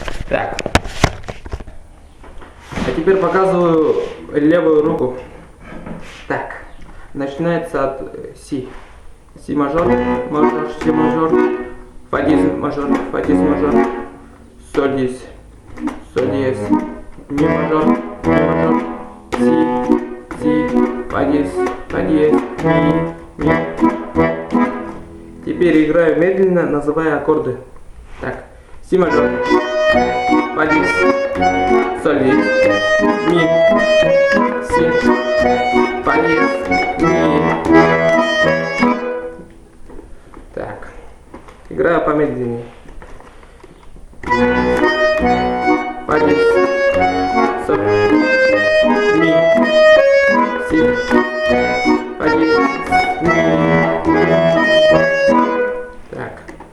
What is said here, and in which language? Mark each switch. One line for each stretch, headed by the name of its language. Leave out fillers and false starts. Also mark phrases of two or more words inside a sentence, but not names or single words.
Russian: Так. А теперь показываю левую руку. Так. Начинается от си. Си мажор, мажор, си мажор, фа диез мажор, соль диез, ми мажор, си, фа диез, ми. Теперь играю медленно, называя аккорды. Так, си мажор, фа диез, соль диез, ми, си, фа диез, ми. Так, играю помедленнее. Фа диез, соль, ми, си, фа диез, ми. Так.